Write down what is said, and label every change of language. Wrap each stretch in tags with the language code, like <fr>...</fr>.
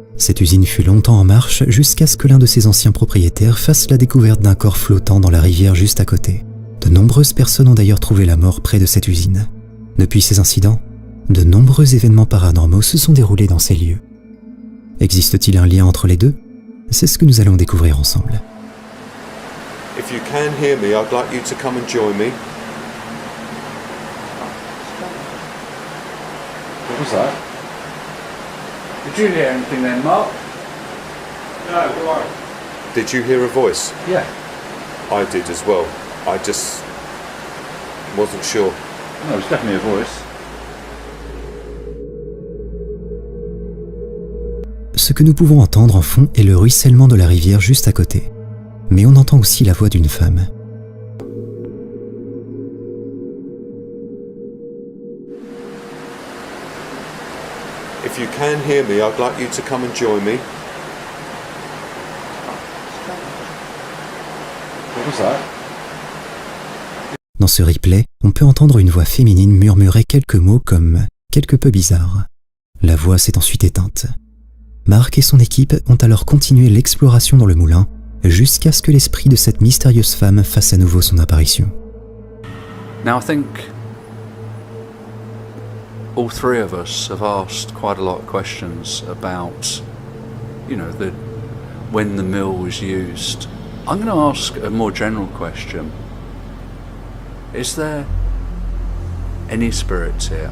<fr>Cette usine fut longtemps en marche jusqu'à ce que l'un de ses anciens propriétaires fasse la découverte d'un corps flottant dans la rivière juste à côté. De nombreuses personnes ont d'ailleurs trouvé la mort près de cette usine. Depuis ces incidents, de nombreux événements paranormaux se sont déroulés dans ces lieux. Existe-t-il un lien entre les deux? C'est ce que nous allons découvrir ensemble.</fr> <en>If you can hear me, I'd like you to come and join me. What was that? Did you hear anything then, Mark? No, why? Did you hear a voice? Yeah. I did as well. I just wasn't sure. No, it was definitely a voice.</en> <fr>Ce que nous pouvons entendre en fond est le ruissellement de la rivière juste à côté. Mais on entend aussi la voix d'une femme.</fr> <en>If you can hear me, I'd like you to come and join me. What was that?</en> <fr>Dans ce replay, on peut entendre une voix féminine murmurer quelques mots comme « quelque peu bizarre ». La voix s'est ensuite éteinte. Mark et son équipe ont alors continué l'exploration dans le moulin jusqu'à ce que l'esprit de cette mystérieuse femme fasse à nouveau son apparition.</fr> <en>Now I think all three of us have asked quite a lot of questions about, when the mill was used. I'm going to ask a more general question. Is there any spirits here?</en>